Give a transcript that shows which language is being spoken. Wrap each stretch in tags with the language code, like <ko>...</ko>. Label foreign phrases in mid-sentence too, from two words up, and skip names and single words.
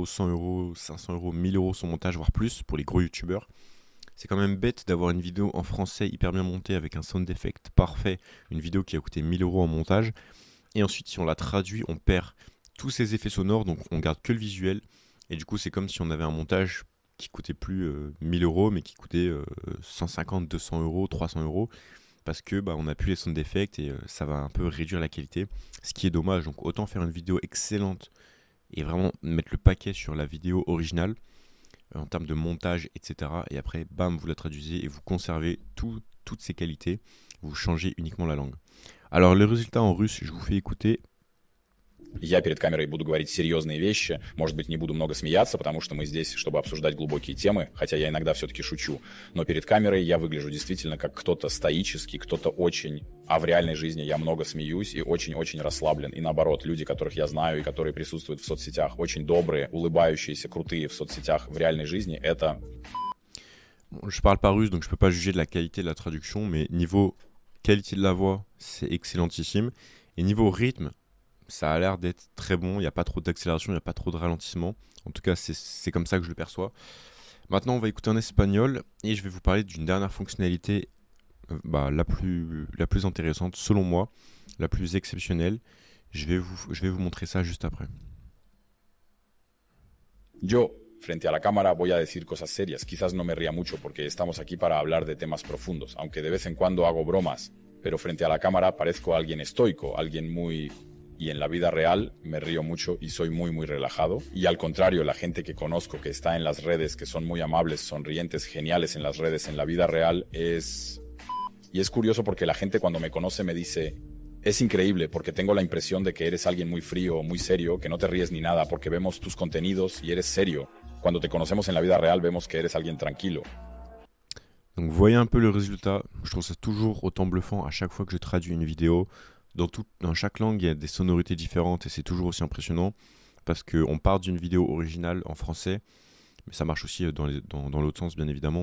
<fr>100 euros, 500 euros, 1000 euros son montage, voire plus, pour les gros youtubeurs, c'est quand même bête d'avoir une vidéo en français hyper bien montée avec un</fr> <en>sound effect</en> <fr>parfait, une vidéo qui a coûté 1000 euros en montage, et ensuite, si on la traduit, on perd tous ces effets sonores, donc on garde que le visuel, et du coup, c'est comme si on avait un montage qui coûtait plus 1000 euros, mais qui coûtait 150, 200 euros, 300 euros, parce que on n'a plus les</fr> <en>sound effects</en> <fr>et ça va un peu réduire la qualité, ce qui est dommage. Donc autant faire une vidéo excellente et vraiment mettre le paquet sur la vidéo originale en termes de montage, etc. Et après, bam, vous la traduisez et vous conservez toutes ces qualités, vous changez uniquement la langue. Alors le résultat en russe, je vous fais écouter.</fr> <ru>Я перед камерой буду говорить серьезные вещи, может быть, не буду много смеяться, потому что мы здесь, чтобы обсуждать глубокие темы, хотя я иногда все-таки шучу, но перед камерой я выгляжу действительно как кто-то стоический, кто-то очень, а в реальной жизни я много смеюсь и очень-очень расслаблен. И наоборот, люди, которых я знаю и которые присутствуют в соцсетях, очень добрые, улыбающиеся, крутые в соцсетях, в реальной жизни, это...</ru> <fr>Je parle pas russe, donc je peux pas juger de la qualité de la traduction, mais niveau qualité de la voix, c'est excellentissime. Et niveau rythme, ça a l'air d'être très bon, il n'y a pas trop d'accélération, il n'y a pas trop de ralentissement. En tout cas, c'est comme ça que je le perçois. Maintenant, on va écouter en espagnol et je vais vous parler d'une dernière fonctionnalité la plus intéressante, selon moi, la plus exceptionnelle. Je vais vous montrer ça juste après.</fr> <es>Yo, frente a la cámara, voy a decir cosas serias. Quizás no me ría mucho porque estamos aquí para hablar de temas profundos, aunque de vez en cuando hago bromas. Pero frente a la cámara parezco alguien estoico, alguien muy... Y en la vida real me río mucho y soy muy, muy relajado. Y al contrario, la gente que conozco que está en las redes, que son muy amables, sonrientes, geniales en las redes, en la vida real es... Y es curioso porque la gente cuando me conoce me dice... Es increíble porque tengo la impresión de que eres alguien muy frío, muy serio, que no te ríes ni nada porque vemos tus contenidos y eres serio. Cuando te conocemos en la vida real vemos que eres alguien tranquilo.</es> <fr>Donc vous voyez un peu le résultat. Je trouve ça toujours autant bluffant à chaque fois que je traduis une vidéo. Dans chaque langue, il y a des sonorités différentes et c'est toujours aussi impressionnant parce qu'on part d'une vidéo originale en français, mais ça marche aussi dans l'autre sens, bien évidemment.</fr>